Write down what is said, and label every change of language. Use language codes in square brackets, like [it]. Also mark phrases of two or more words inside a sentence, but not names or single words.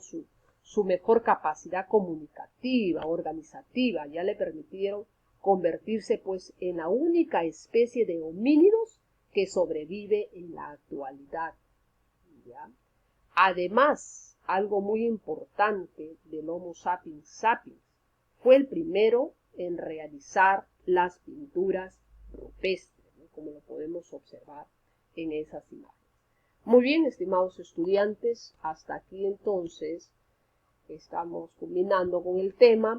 [es] Su mejor capacidad comunicativa, organizativa, ya le permitieron convertirse pues en la única especie de homínidos que sobrevive en la actualidad, ¿ya? Además, algo muy importante del Homo sapiens sapiens, fue el primero en realizar las pinturas rupestres, ¿no? Como lo podemos observar en esas imágenes. Muy bien, estimados estudiantes, hasta aquí entonces estamos culminando con el tema.